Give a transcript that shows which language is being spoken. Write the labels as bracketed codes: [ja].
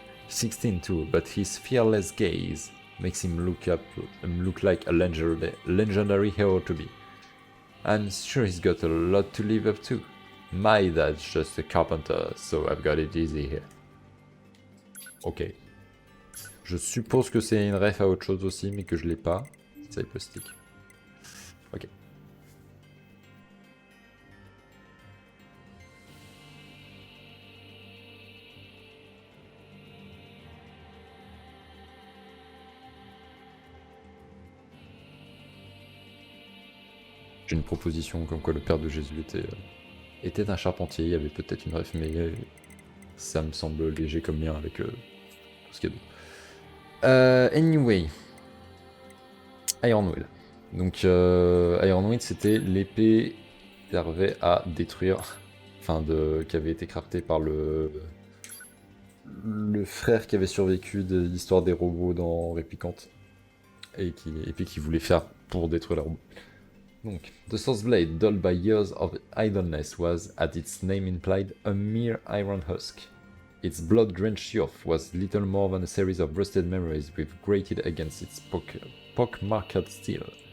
[en] He's 16 too, but his fearless gaze makes him look like a legendary hero to me. I'm sure he's got a lot to live up to. My dad's just a carpenter, so I've got it easy here. Ok. [fr] Je suppose que c'est une ref à autre chose aussi, mais que je l'ai pas. Cypress stick. Ok. J'ai une proposition comme quoi le père de Jésus était un charpentier, il y avait peut-être une ref, mais ça me semble léger comme lien avec tout ce qu'il y a d'autre. Anyway. Iron Will. Donc Iron Will, c'était l'épée qui servait à détruire, qui avait été craftée par le frère qui avait survécu de l'histoire des robots dans Réplicante, et puis qui voulait faire pour détruire les robots. [en] Donc, the Source Blade, dulled by years of idleness, was, as its name implied, a mere iron husk. Its blood-drenched youth was little more than a series of rusted memories with grated against its pock-marked steel.